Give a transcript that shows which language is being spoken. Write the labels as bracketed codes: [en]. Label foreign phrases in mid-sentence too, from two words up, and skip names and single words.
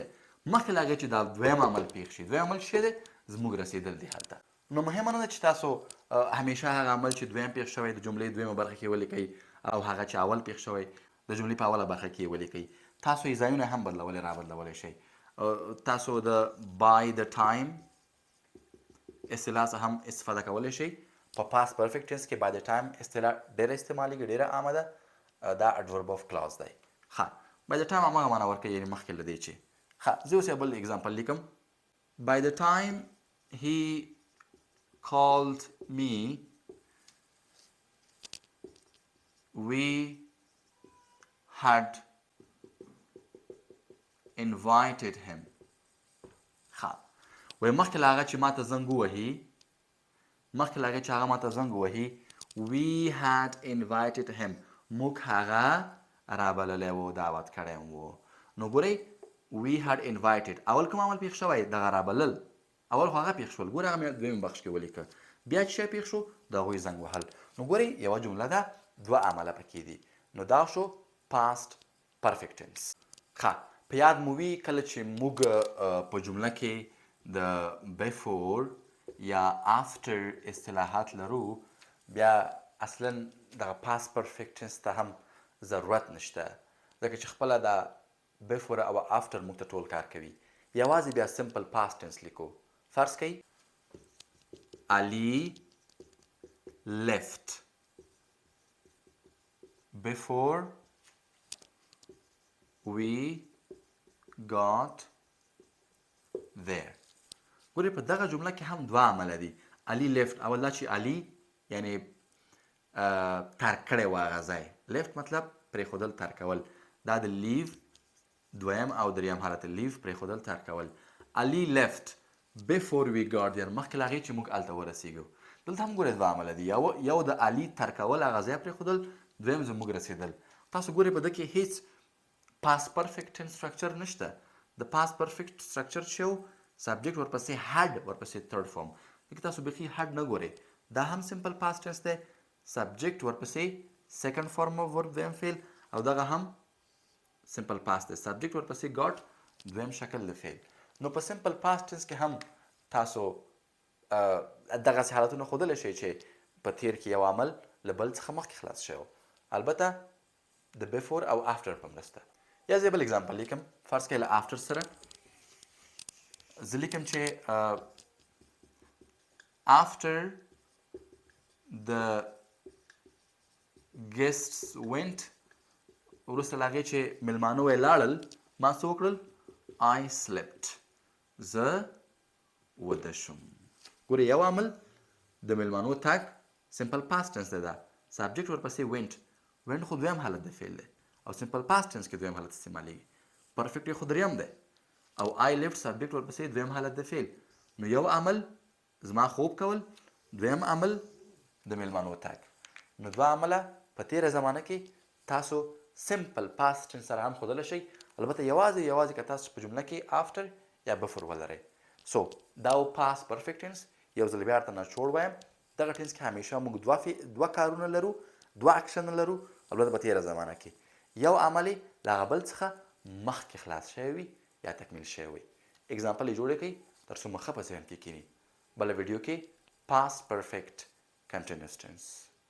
[ps] مخکې له هغې چې دا دویم عمل پېښ شي، دویم عمل څه دی؟ زموږ رسېدل دی هلته. نو مهمه نه ده چې تاسو همیشه هغه عمل چې دویم پېښ شوی د جملې دویمه برخه کې ولیکئ او هغه چې اول پېښ شوی د جملې په اوله برخه کې ولیکئ. تاسو یې ځایونه هم بدلولی رابدلولی شئ. تاسو د [en] by the time [ps] اصطلاح څخه هم استفاده کولی شئ. په [en] past perfect tense [ps] کې [en] by the time [ps] اصطلاح ډېره استعمالیږي، ډېره عامه ده. دا [en] adverb of clause [ps] دی. ښه [en] by the time [ps] همغه معنا ورکوي، یعنې مخکې له دې چې ښه زه اوس یو بل اګزامپل لیکم. [en] by the time he called me we had invited him. [ps] ښه وایي مخکې له هغه چې ما ته زنګ ووهي، مخکې له هغې چې هغه ما ته زنګ ووهي [en] we had invited him، [ps] موږ هغه رابللی و، دعوت کړی و. نو ګورئ [en] we had invited [ps] اول کوم عمل پېښ شوی؟ دغه رابلل. اول خو هغه پېښ شول، ګوره هغه مې دویم بخش کې ولیکه. بیا چې شی پېښ شو د هغوی زنګ وهل. نو ګورئ یوه جمله ده، دوه عمله پکې دي. نو دا شو [en] past perfect tense. [ps] ښه په یاد مو وي کله چې موږ په جمله کې د before یا after اصطلاحات لرو، بیا اصلا دغه [en] past perfect tense [ps] ته هم ضرورت نشته، ځکه چې خپله دا before او after موږ ته ټول کار کوي. یوازې بیا [en] simple past tense [ps] لیکو. فرض کوئ [en] Ali left before we got there. [ps] ګورئ په دغه جمله کې هم دوه عمله دي. علي لیفت، اول دا چې علي یعنې ترک کړی و هغه ځای. لیفت مطلب پرېښودل، ترک کول. دا د لیو دویم او دریم حالت، لیو پرېښودل، ترک کول. علي [en] left before we got there, [ps] مخکې له هغې چې موږ هلته ورسېږو. دلته هم ګورئ دوه عمله دي، یو د علي ترک کول، هغه ځای پرېښودل، دویم زموږ رسېدل. تاسو ګورئ په ده کې هیڅ [en] past perfect tense structure [ps] نشته. د [en] past perfect structure [ps] چې یو subject ورپسې had ورپسې [en] third form. [ps] دلته تاسو بیخي had نه ګورئ. دا هم [en] simple past tense [ps] دی، subject ورپسې [en] second form of verb [ps] دویم فعل، او دغه هم [en] simple past [ps] دی، subject ورپسې got دویم شکل د فعل. نو په [en] simple past tense [ps] کې هم تاسو دغسې حالتونه ښودلی شئ چې په تیر کې یو عمل له بل څخه مخکې خلاص شوی، البته د before او after په مرسته. یا زه بل اگزامپل لیکم. فرض کړئ له after سره زه لیکم چې [en] after the guests went، [ps] وروسته له هغې چې میلمانه ولاړل ما څه وکړل؟ [en] I slept، [ps] زه وده شوم. ګورې یو عمل د میلمانو تګ [en] simple past tense [ps] دی، دا subject ورپسې went خو دویم حالت د فعل دی او [en] simple past tense [ps] کې دویم حالت استعمالیږي. perfect خو دریم دی او [en] I left [ps] subject ورپسې دویم حالت د فعل. نو یو عمل زما خوب کول، دویم عمل د میلمانو تګ. نو دوه عمله په تیره زمانه کې تاسو [en] simple past tense [ps] سره هم ښودلی شئ، البته یوازې که تاسو په جمله کې after یا before ولرئ. سو دا و [en] past perfect tense. [ps] یو ځل بیا ورته نچوړ وایم، دغه ټینس کې همیشه موږ دوه کارونه لرو، دوه اکشن لرو، البته په تیره زمانه کې یو عمل له هغه بل څخه مخکې خلاص شوی وي یا تکمیل شوی وي. اګزامپل یې جوړې کړئ تر څو مو ښه په ذهن کې کښېني. بله ویډیو کې [en] past perfect continuous tense.